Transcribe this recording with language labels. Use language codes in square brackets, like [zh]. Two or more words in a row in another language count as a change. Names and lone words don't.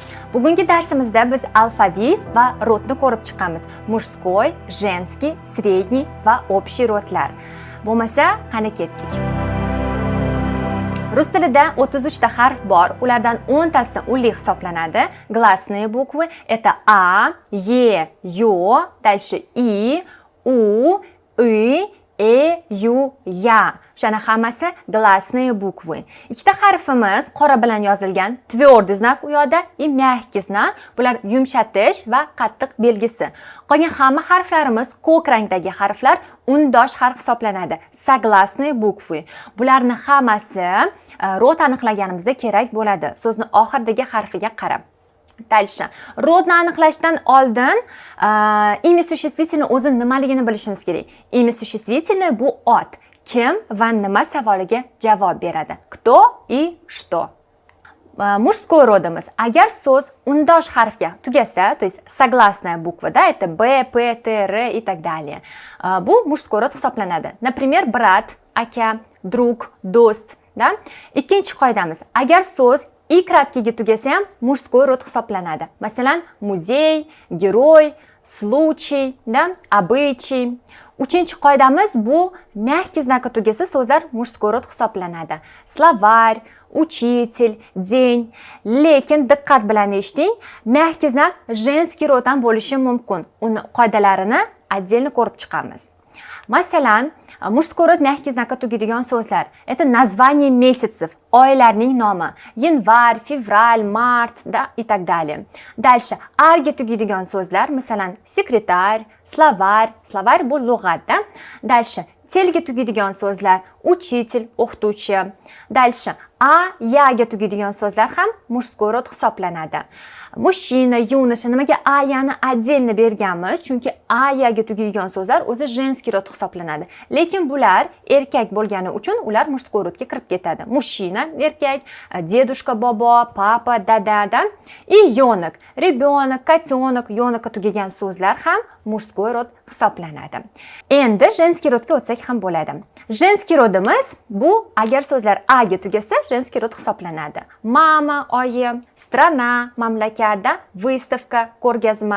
[uz] Bugungi darsimizda biz alfaviy va rodni ko'rib chiqamiz. [ru] Mujskoy, женский, средний va общий rodlar. [uz] Bo'lmasa, qani ketdik. Rus tilida 33 ta harf bor. Ulardan 10 tasi unli hisoblanadi. [ru] Glasные буквы это a, e, yo, дальше i, u, i, e, yu, ya. [uz] Shana hammasi [ru] glasные буквы. [uz] Ikkita harfimiz qora bilan yozilgan, [ru] твёрдый знак [uz] u yoqda, [ru] и мягкий znak. [uz] Bular yumshatish va qattiq belgisi. Qolgan hamma harflarimiz ko'k rangdagi harflar, undosh harf hisoblanadi. [ru] Согласные буквы. [uz] Bularni hammasi rod aniqlaganimizda kerak bo'ladi. So'zni oxirdagi harfiga qarab. Дальше. Rodni aniqlashdan oldin [ru] имя существительное [uz] o'zi nimaligini bilishimiz kerak. [ru] Имя существительное [uz] bu ot. Kim va nima savoliga javob beradi. [ru] Кто и что. [uz] Мужской rodimiz. Agar so'z undosh harfga tugasa, [ru] то есть согласная буква, да, это b, p, t, r и так далее. [uz] Bu [ru] мужской rod [uz] hisoblanadi. Например, brat, aka, друг, do'st, да? Ikkinchi qoidamiz. Agar so'z и kratkiga tugasa ham [ru] мужской rod [uz] hisoblanadi. Masalan, muzey, [ru] герой, случай, да, обычай. [uz] Uchinchi qoidamiz bu [ru] мягкий znakka [uz] tugasa so'zlar [ru] мужской rod [uz] hisoblanadi. [ru] Словарь, учитель, день. [uz] Lekin diqqat bilan eshiting, [ru] мягкий znak женский rod [uz] ham bo'lishi mumkin. Uni qoidalarini отдельно ko'rib chiqamiz. Masalan, [ru] мужской rod мягкий znakka [uz] tugaydigan so'zlar. [ru] Это название месяцев, [uz] oylarning nomi. Yanvar, fevral, mart, [ru] да, и так далее. Дальше, [uz] arga tugaydigan so'zlar, masalan, sekretar, [ru] словарь. [uz] Словарь bu lug'at, [ru] да? Дальше, [uz] telga tugaydigan so'zlar, учитель, o'qituvchi. Дальше, a, yaga tugaydigan so'zlar ham [ru] мужской rod [uz] hisoblanadi. [ru] Mужчина, юноша, [uz] nimaga a yani отдельно berganmiz? Chunki a yaga tugaydigan so'zlar o'zi [ru] женский rod [uz] hisoblanadi. Lekin bular erkak bo'lgani uchun ular [ru] мужской rodga [uz] kirib ketadi. Mужчина erkak, дедушка, bobo, papa, dada, da. [ru] И yo'nok, ребенок, котенок, [uz] yo'nokka tugagan so'zlar ham мужской rod hisoblanadi. Endi женский rodga o'tsak ham bo'ladi. [ru] Женский rodimiz [uz] bu agar so'zlar a ga tugasa, [ru] женский rod [uz] hisoblanadi. Mama, oyi, strana, mamlakat, выставка, ko'rgazma.